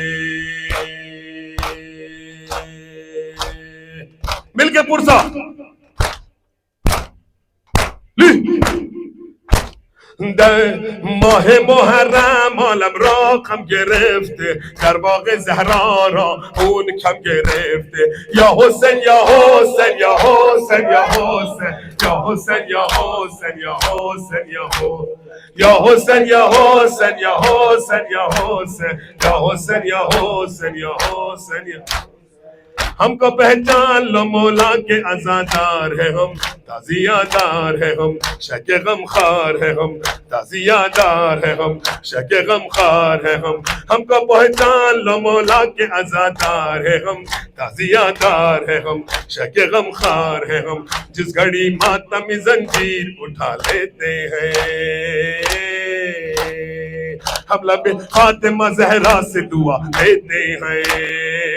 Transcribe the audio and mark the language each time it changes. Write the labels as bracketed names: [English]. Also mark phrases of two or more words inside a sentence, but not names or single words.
[Persian] ملک پرسا در ماه محرم عالم را غم گرفته در باغ زهرا را اون کم گرفته [Arabic] یا حسین یا حسین یا حسین یا حسین یا حسین یا حسین یا حسین یا حسین یا حسین یا حسین یا حسین یا حسین یا حسین یا حسین [Urdu] ہم کو پہچان لو مولا کے عزادار ہے ہم تازیہ دار ہے ہم شک غم خار ہے ہم تازیہ دار ہے ہم شک غم خار ہے ہم کو پہچان لو مولا کے عزادار ہے ہم تازیہ دار ہے ہم شک غم خار ہے ہم جس گھڑی ماتم زنجیر اٹھا لیتے ہیں ہم لب فاطمہ زہرا سے دعا دیتے ہیں